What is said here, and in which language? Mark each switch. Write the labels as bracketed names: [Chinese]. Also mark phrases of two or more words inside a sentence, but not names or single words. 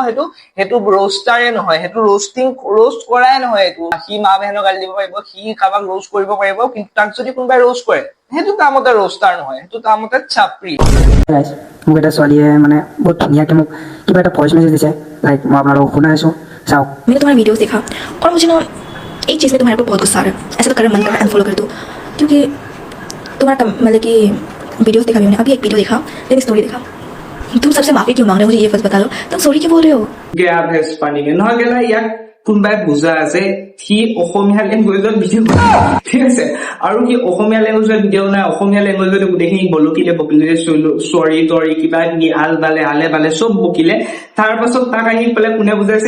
[Assamese] সেইটো ৰোষ্টাৰে নহয়, সেইটো ৰোষ্ট কৰাই নহয়। এইটো সি মা বেহেনৰ গালি দিব পাৰিব, সি কাৰোবাক ৰোষ্ট কৰিব পাৰিব, কিন্তু তাক যদি কোনোবাই ৰোষ্ট কৰে সেইটো কামতে ৰোষ্টাৰ নহয়, সেইটো কামতে চাপৰি। মোক এটা ছোৱালীয়ে মানে বহুত ধুনীয়াকৈ মোক কিবা এটা [English] voice message [Assamese] দিছে, লাইক মই আপোনালোকক শুনাই আছোঁ, চাওক। [Hindi] मैंने तुम्हारा वीडियोस देखा और मुझे ना एक चीज़ में तुम्हारे ऊपर बहुत गुस्सा आ रहा है। ऐसा तो कर मन कर रहा है अनफॉलो कर दो, क्योंकि तुम्हारा मतलब कि वीडियोस देखा भी मैंने, अभी एक वीडियो देखा, लेकिन स्टोरी देखा। तुम सबसे माफी क्यों मांग रहे हो? मुझे ये बस बता दो, तुम सॉरी क्यों बोल रहे हो? [Assamese] গেয়া ভেজ পানীকে নহয় গেলা ইয়াক কোনোবাই বুজা আছে, সি অসমীয়া লেংগুৱেজত ভিডিঅ' বনায়, ঠিক আছে। আৰু সি অসমীয়া লেংগুৱেজত ভিডিঅ' বনায়, অসমীয়া লেংগুৱেজত গোটেইখিনি বলকিলে চৰি তৰি কিবা আল বালে আলে বালে চব বকিলে। তাৰ পাছত তাক আহি পেলাই কোনে বুজাইছে?